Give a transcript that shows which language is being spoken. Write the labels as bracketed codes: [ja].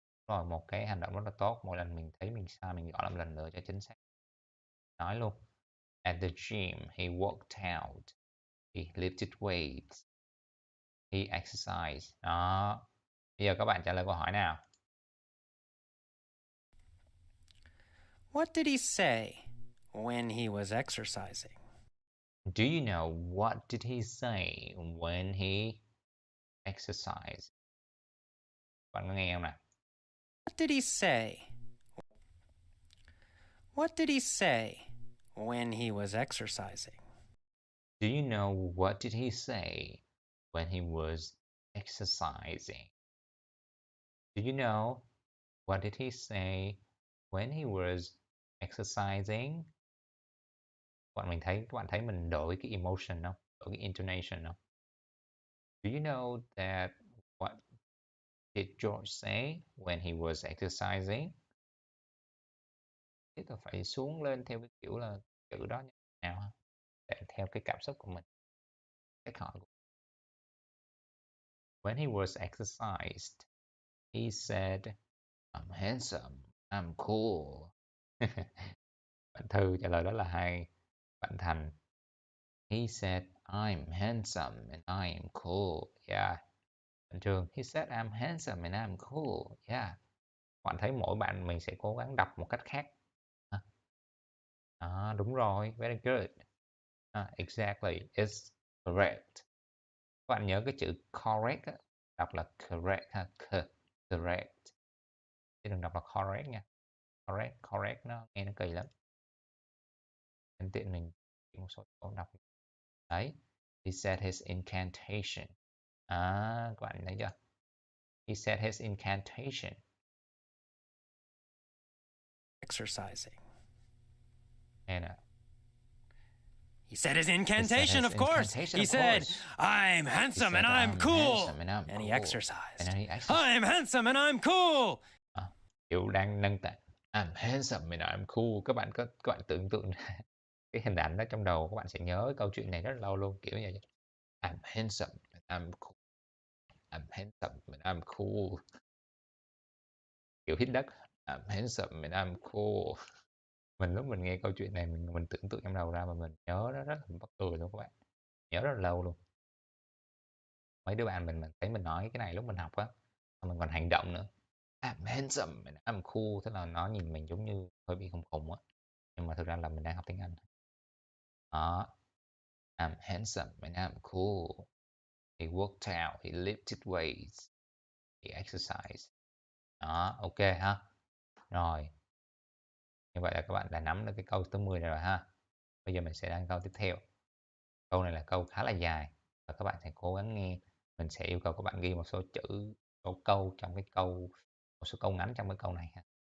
[vi] Rồi một cái hành động rất là tốt. Mỗi lần mình thấy mình sai mình gọi lại một lần nữa cho chính xác. Nói luôn. [en] At the gym, he worked out. He lifted weights. He exercised. [vi] Đó. Bây giờ các bạn trả lời câu hỏi nào. [en] What did he say when he was exercising? Do you know what did he say when he exercised? Bạn có nghe không nào? What did he say? What did he say when he was exercising? Do you know what did he say when he was exercising? Do you know what did he say when he was exercising? [vi] Các bạn thấy mình đổi cái emotion không? Đổi cái intonation không? [en] Do you know that what did George say when he was exercising? [vi] Thế là phải xuống lên theo cái kiểu là chữ đó như nào ha? Để theo cái cảm xúc của mình. Cách hỏi. [en] When he was exercised, he said, I'm handsome, I'm cool. [vi] Bạn Thư trả lời đó là hay. [en] Bạn Thành, he said, I'm handsome and I am cool. Yeah. Bạn Trường, he said, I'm handsome and I'm cool. Yeah. [vi] Bạn thấy mỗi bạn mình sẽ cố gắng đọc một cách khác. Đúng rồi. [en] Very good. Exactly. It's correct. [vi] Các bạn nhớ cái chữ correct á, đọc là correct ha. Correct. Chứ đừng đọc là correct nha. Correct nó nghe nó kỳ lắm. Nhân tiện mình một số câu đọc. Đấy. [en] He said his incantation. [vi] Các bạn thấy chưa? [en] He said his incantation. Exercising. [vi] Nghe nè. [en] He said his incantation, of course. He said, I'm handsome and I'm cool. And he exercised. I'm handsome and I'm cool. [vi] Kiểu đang nâng tạ. [en] I'm handsome and I'm cool. [vi] Các bạn tưởng tượng cái hình ảnh đó trong đầu các bạn sẽ nhớ câu chuyện này rất là lâu luôn. Kiểu như vậy. [en] I'm handsome and I'm cool. I'm handsome and I'm cool. [vi] Kiểu hít đất. [en] I'm handsome and I'm cool. [vi] Lúc mình nghe câu chuyện này mình tưởng tượng trong đầu ra mà mình nhớ nó rất là mắc cười luôn các bạn. Nhớ rất là lâu luôn. Mấy đứa bạn mình thấy mình nói cái này lúc mình học á, mình còn hành động nữa. [en] I'm handsome and I'm cool. [vi] Tức là nó nhìn mình giống như hơi bị khùng khùng á. Nhưng mà thực ra là mình đang học tiếng Anh. Đó. [en] I'm handsome and I'm cool. He worked out, he lifted weights, he exercised. [vi] Đó, ok ha. Rồi, như vậy là các bạn đã nắm được cái câu thứ 10 này rồi ha. Bây giờ mình sẽ đến câu tiếp theo. Câu này là câu khá là dài và các bạn sẽ cố gắng nghe. Mình sẽ yêu cầu các bạn ghi một số chữ, số câu trong cái câu, một số câu ngắn trong cái câu này ha.